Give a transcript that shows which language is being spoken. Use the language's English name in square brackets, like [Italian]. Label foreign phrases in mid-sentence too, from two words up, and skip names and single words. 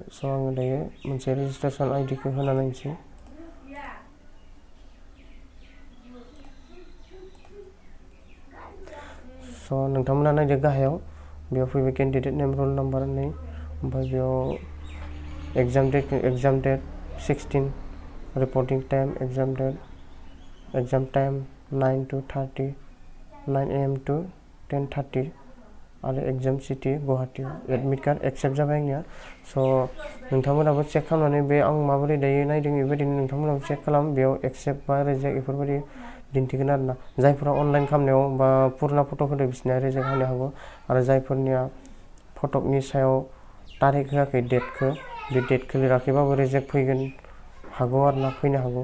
[Bodo] स' आङो दायो मोनसे [English] registration IDखौ [Bodo] होना नायनोसै। स' नोंथांमोना नायदो गाहायाव बेयाव फैबाय [English] candidate name roll number [Bodo] नै ओमफ्राय बेयाव [English] exam date 16 reporting time exam time 9 to 30 9 AM to 10:30 [Bodo] आरो [English] exam city Guwahati. admit card accept [Bodo] जाबाय आंनिया। स' नोंथांमोनाबो चेक खालामनानै बे आं माबोरै दायो नायदों बेबायदिनो नोंथांमोनाबो चेक खालाम। बेयाव एक्सेप्ट बा रिजेक्ट बेफोरबायदि दिन्थिगोन आरोना। जायफोरा अनलाइन खालामनायाव बा पुराना फट' होदो बिसोरनिया रिजेक्ट होनो हागौ आरो जायफोरनिया फटकनि सायाव तारिख होआखै डेटखौ बे डेटखौ लिराखैबाबो रिजेक्ट फैगोन हागौ आरोना, फैनो हागौ।